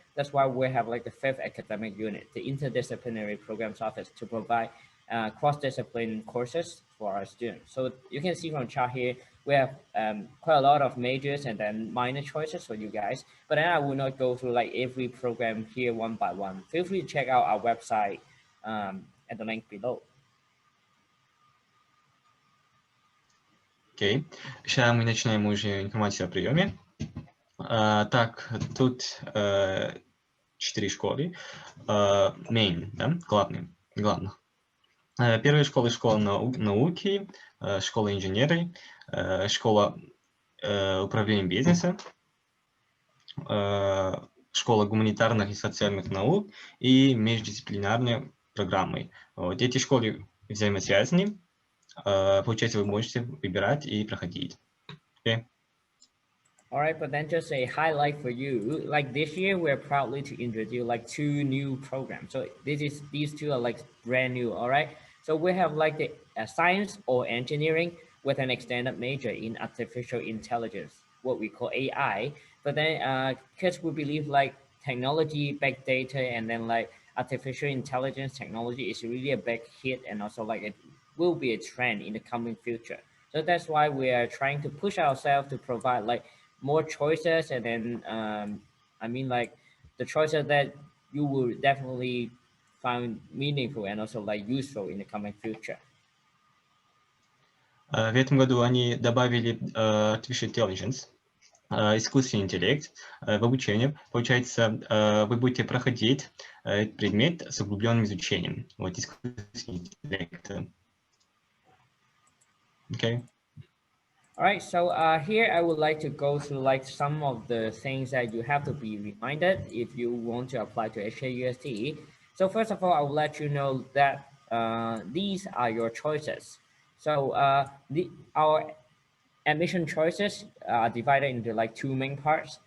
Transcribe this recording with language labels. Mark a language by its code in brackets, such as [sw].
[en] That's why we have like the 5th academic unit, the Interdisciplinary Programs Office, to provide cross-discipline courses for our students. So you can see from chart here, we have quite a lot of majors and then minor choices for you guys. But then I will not go through like every program here one by one. Feel free to check out our website at the link below. [ru] Окей. Сейчас мы начинаем уже информацию о приеме. Так, тут 4 школы. Main, да? Главных. Первая школа — школа науки, школа инженеров, школа управления бизнесом, школа гуманитарных и социальных наук и междисциплинарные программы. Вот эти школы взаимосвязаны. Получается, вы можете выбирать и проходить. [en] Okay. All right, but then just a highlight for you. Like this year, we're proudly to introduce like 2 new programs. So these 2 are like brand new. All right. So we have like the science or engineering with an extended major in artificial intelligence, what we call AI. But then, because we believe like technology, big data, and then like artificial intelligence technology is really a big hit, and also like it will be a trend in the coming future. So that's why we are trying to push ourselves to provide like more choices, and then I mean like the choices that you will definitely find meaningful and also like useful in the coming future. [ru] В этом году они добавили Artificial Intelligence, искусственный интеллект в обучение. Получается, вы будете проходить предмет с углубленным изучением. Вот искусственный интеллект. [en] Okay. All right, so here I would like to go through like some of the things that you have to be reminded if you want to apply to HKUST. So first of all, I will let you know that these are your choices. So our admission choices are divided into like 2 main parts.